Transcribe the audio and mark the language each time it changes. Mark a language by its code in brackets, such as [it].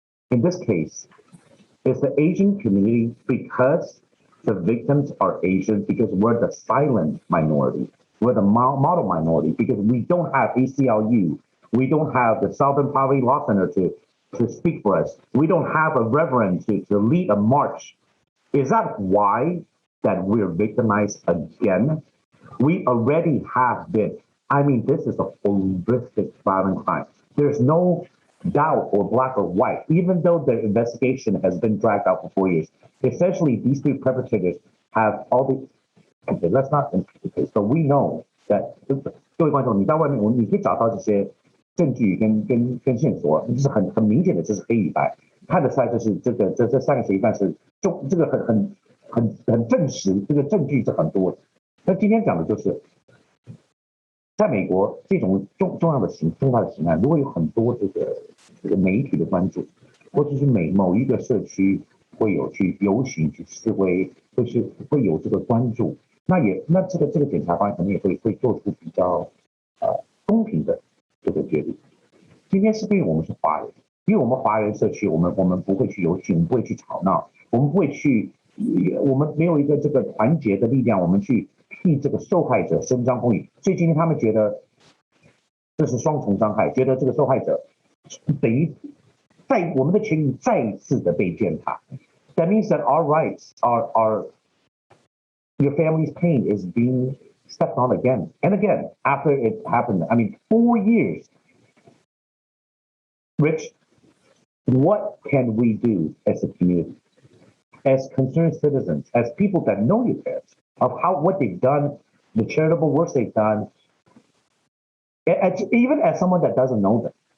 [en] In this case, it's the Asian community, because the victims are Asian, because we're the silent minority, we're the model minority, because we don't have ACLU, we don't have the Southern Poverty Law Center to speak for us, we don't have a reverend to lead a march. Is that why that we're victimized again? We already have been. I mean, this is a horrific violent crime. There's no doubt or black or white, even though the investigation has been dragged out for 4 years. Essentially, these 3 perpetrators have all the, okay, let's not implicate the case, but we know that, [zh] 各位观众，你到外面，你可以找到这些证据跟线索，就是很明显的，这是黑与白，看得出来，就是这3个嫌犯是这个很证实，这个证据是很多的。那今天讲的就是。在美国，这种重大的刑案，如果有很多这个媒体的关注，或者是某一个社区会有去游行、去示威，会有这个关注，那这个检察官可能也会做出比较公平的这个决定。今天是因为我们是华人，因为我们华人社区，我们不会去游行，我们不会去吵闹，我们不会去我们没有一个这个团结的力量，我们去替这个受害者伸张公义，所以今天他们觉得这是双重伤害，觉得这个受害者等于在我们的权益再一次的被践踏。 [en] That means that our rights are your family's pain is being stepped on again and again after it happened. I mean, 4 years. Rich, what can we do as a community, as concerned citizens, as people that know your parents, of what they've done, the charitable works they've done, even as someone that doesn't know them?